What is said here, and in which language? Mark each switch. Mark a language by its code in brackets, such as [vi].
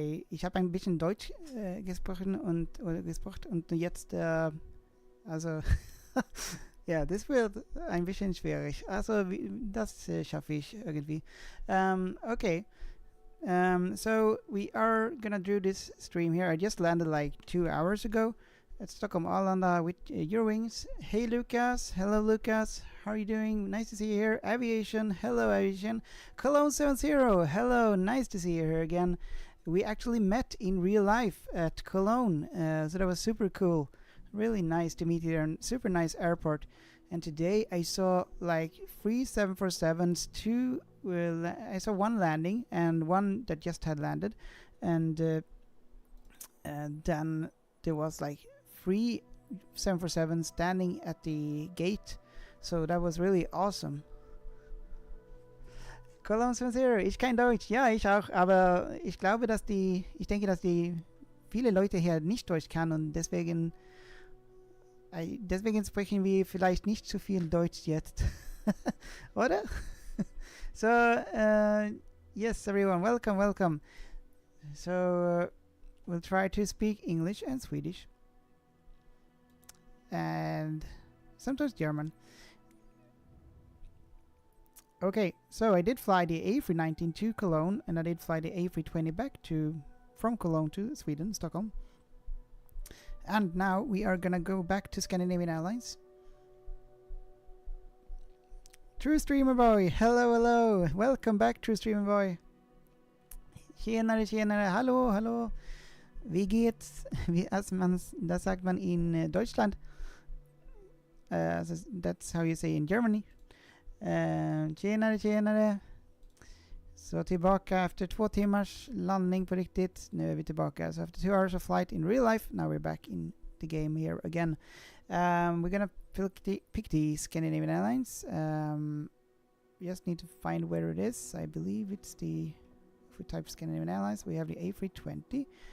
[de] Ich habe ein bisschen Deutsch gesprochen und jetzt also ja, das wird ein bisschen schwierig. Also das schaffe ich irgendwie. [en] Okay. So we are gonna do this stream here. I just landed like 2 hours ago at Stockholm, Arlanda with Eurowings. Hey Lucas, hello Lucas, how are you doing? Nice to see you here. Aviation, hello Aviation. Cologne 70, hello, nice to see you here again. We actually met in real life at Cologne, so that was super cool. Really nice to meet you there, and super nice airport. And today I saw like 3 747s, I saw one landing and one that just had landed, and then there was like 3 747s standing at the gate, so that was really awesome. [de] Cologne 70, ich kann Deutsch, ja ich auch, aber ich denke, dass die viele Leute hier nicht Deutsch kann und deswegen sprechen wir vielleicht nicht zu viel Deutsch jetzt. Oder? [en] So, yes everyone, welcome. So, we'll try to speak English and Swedish. And sometimes German. Okay, so I did fly the A319 to Cologne, and I did fly the A320 back from Cologne to Sweden, Stockholm. And now we are gonna go back to Scandinavian Airlines. True Streamer Boy, hello, welcome back True Streamer Boy. [sv] Tjenare, [de] hallo. Wie geht's? Das sagt man in Deutschland. [en] That's how you say in Germany. [sv] Tjenare. Så tillbaka efter 2 timmars landning på riktigt. Nu är vi tillbaka. [en] So after 2 hours of flight in real life, now we're back in the game here again. We're gonna pick the Scandinavian Airlines. Just need to find where it is. I believe it's if we type Scandinavian Airlines, we have the A320.